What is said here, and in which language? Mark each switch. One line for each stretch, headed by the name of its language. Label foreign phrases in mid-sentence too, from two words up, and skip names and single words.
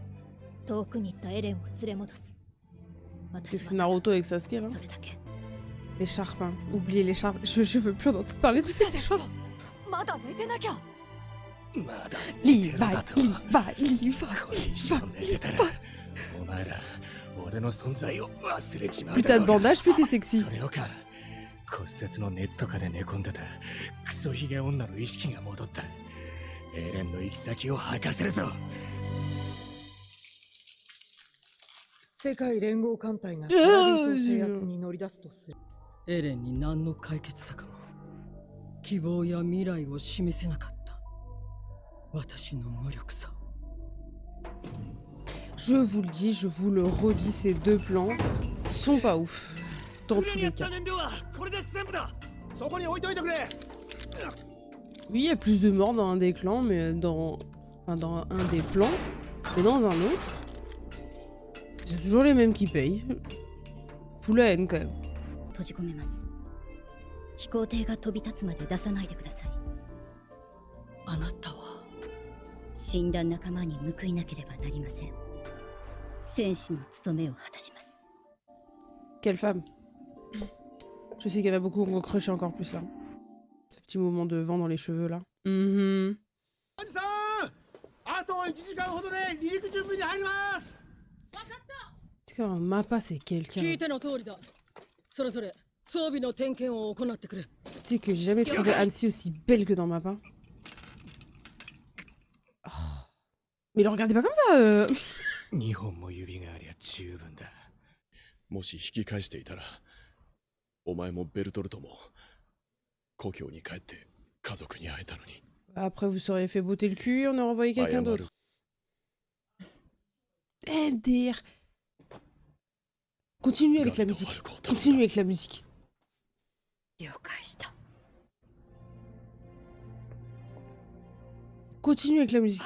French: C'est Naruto avec Sasuke là. L'écharpe, hein. Oubliez l'écharpe. Je veux plus en entendre parler de cette écharpe. Levi. Putain de bandage, putain sexy.
Japanese: 骨折の熱とかで寝込んでたクソヒゲ女の意識が戻った。エレンの行き先を吐かせるぞ。世界連合艦隊がパラディ島制圧に乗り出すとする。エレンに何の解決策も希望や未来を示せなかった私の無力さ。
French: Je vous le dis, je vous le redis, ces deux plans sont pas ouf. Dans tous les cas. Oui, il y a plus de morts dans un des clans, mais dans un des plans, mais dans un autre, c'est toujours les mêmes qui payent. Fous la haine quand même.
Japanese: 閉じ込めます。飛行艇が飛び立つまで出さないでください。あなたは死んだ仲間に報いなければなりません。戦士の務めを果たします。
French: Quelle femme. Je sais qu'il y en a beaucoup qui ont crushé encore plus là. Ce petit mouvement de vent dans les cheveux là. C'est qu'un mappa c'est quelqu'un. Tu sais que j'ai jamais trouvé Annecy aussi belle que dans Mappa. Oh. Mais le regardez pas comme ça
Japanese: 2 本も指がありゃ十分だ。もし引き返していたら、お前もベルトルトも故郷に帰って家族に会えたのに。
French: Après vous seriez fait botter le cul et on aurait envoyé quelqu'un d'autre. MDR. Continue avec la musique. Continue avec la musique. Continue avec la musique.